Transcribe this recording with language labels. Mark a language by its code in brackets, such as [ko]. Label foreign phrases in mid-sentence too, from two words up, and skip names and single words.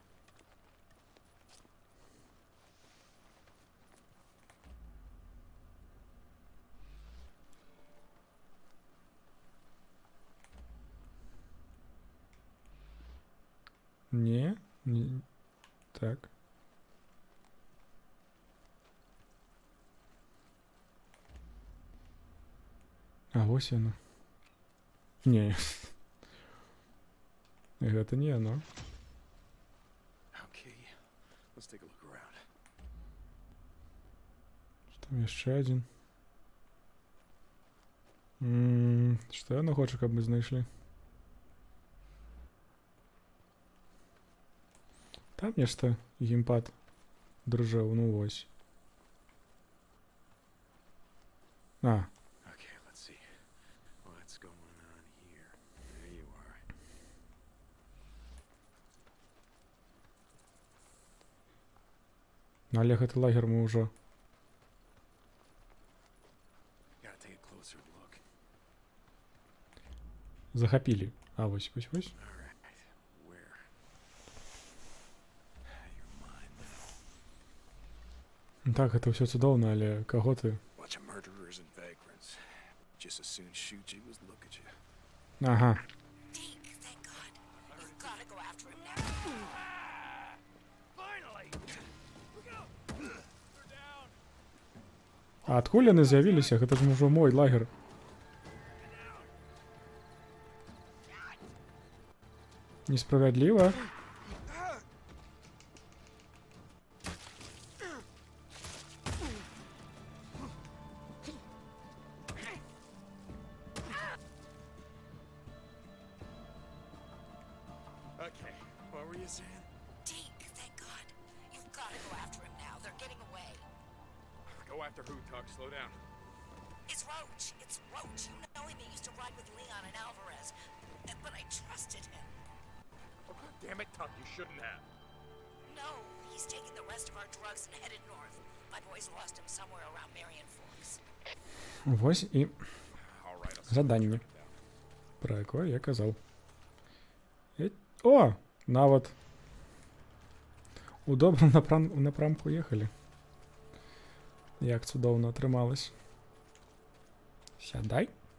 [be] Не, так. А вось яно. Не. Гэта не яно. [en] Okay, let's take a look around. [be] Там яшчэ адзін. Што яно хоча, каб мы знайшлі? Там нешта геймпад дружэў, ну вось. А. [en] Okay, let's see. What's going on here? There you are. [be] Але гэты лагер мы ўжо [en] Gotta take a closer look. [be] захапілі. А вось. [en] All right, where? You're mine now. [be] Так, гэта ўсё цудоўна, але каго ты? [en] Bunch of murderers and vagrants. Just as soon shoot you as look at you. [be] Ага. [en] Deke, thank God. You've gotta go after him now. Finally! Look out! They're down! [be] А адкуль яны з'явіліся? Гэта ж ўжо мой лагер. Несправядліва. [en] Okay, what were you saying? Deke, thank God. You've gotta go after him now. They're getting away. Go after who, Tuck? Slow down. It's Roach. It's Roach. You know him. He used to ride with Leon and Alvarez. But I trusted him. Oh, God damn it, Tuck, you shouldn't have. No, he's taking the rest of our drugs and headed north. My boys lost him somewhere around Marion Forks. [be] Вось і [en] All right, I'll [be] заданне, пра якое я казаў. О! Нават у добрым напрамку ехалі. Як цудоўна атрымалась. Сядай.